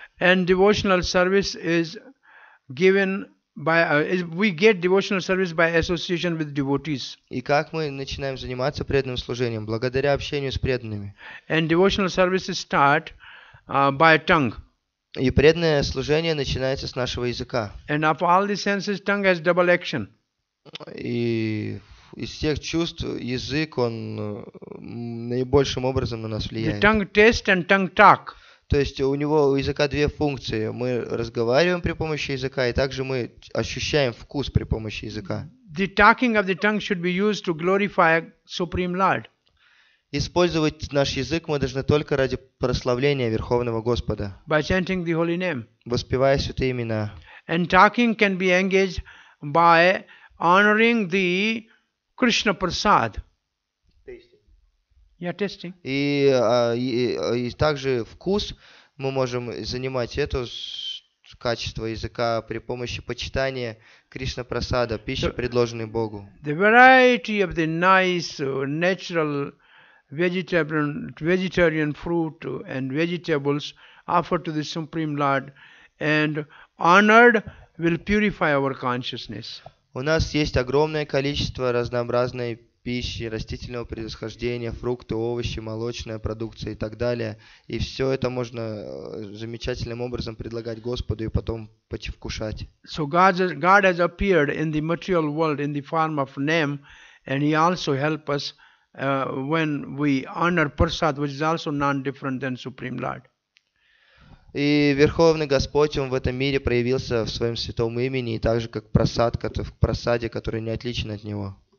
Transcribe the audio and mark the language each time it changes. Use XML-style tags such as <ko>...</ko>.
<en>And devotional service is given by we get devotional service by association with devotees.</en> <ru>И как мы начинаем заниматься преданным служением? Благодаря общению с преданными.</ru> <en>And devotional services start by tongue.</en> <ru>И преданное служение начинается с нашего языка.</ru> <en>And of all the senses, tongue has double action.</en> <ru>И из всех чувств язык, он наибольшим образом на нас</ru> <en>The</en> <ru>влияет.</ru> <en>tongue taste and tongue talk.</en> <ru>То есть у языка две функции. Мы разговариваем при помощи языка, и также мы ощущаем вкус при помощи языка.</ru> <en>The talking of the tongue should be used to glorify Supreme Lord.</en> <ru>Использовать наш язык мы должны только ради прославления Верховного Господа,</ru> <en>By chanting the holy name.</en> <ru>воспевая святые имена.</ru> <en>And talking can be engaged by honoring the Krishna Prasad. Yeah, testing.</en> <ru>И также вкус мы можем занимать это качество языка при помощи почитания Кришна Прасада, пищи, предложенной Богу.</ru> <en>The variety of the nice, natural vegetarian fruit and vegetables offered to the Supreme Lord and honored will purify our consciousness.</en> <ru>У нас есть огромное количество разнообразной пищи, растительного происхождения, фрукты, овощи, молочная продукция и так далее. И все это можно замечательным образом предлагать Господу и потом вкушать.</ru> <en>So God has appeared in the material world in the form of name, and He also helps us when we honor Prasad, which is also non-different than Supreme Lord.</en> <ru>И Верховный Господь, Он в этом мире проявился в Своем святом имени, и так же, как просадка в просаде, который не отличен от Него.</ru>